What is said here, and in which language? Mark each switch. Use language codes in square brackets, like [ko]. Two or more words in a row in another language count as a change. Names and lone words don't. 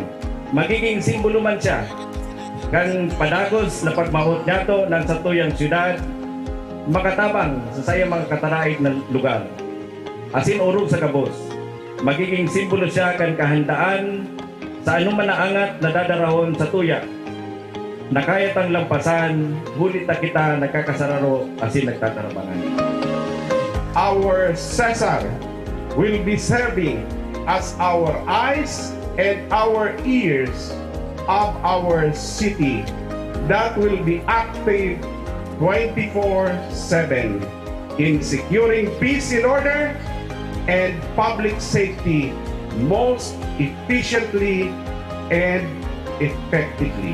[bik] Magiging simbolo man siya kan padagos na pagmahot niyato ng satuyang syudad, makatabang sa sayang mga katarait na lugar. Asin urog sa kabos. Magiging simbolo siya kan kahandaan sa anuman na angat na dadarahon sa tuya. Nakayat ang lampasan, hulit na kita nagkakasararo asin nagtatarabangan. [en] Our Cesar will be serving as our eyes and our ears of our city that will be active 24/7 in securing peace and order and public safety most efficiently and effectively.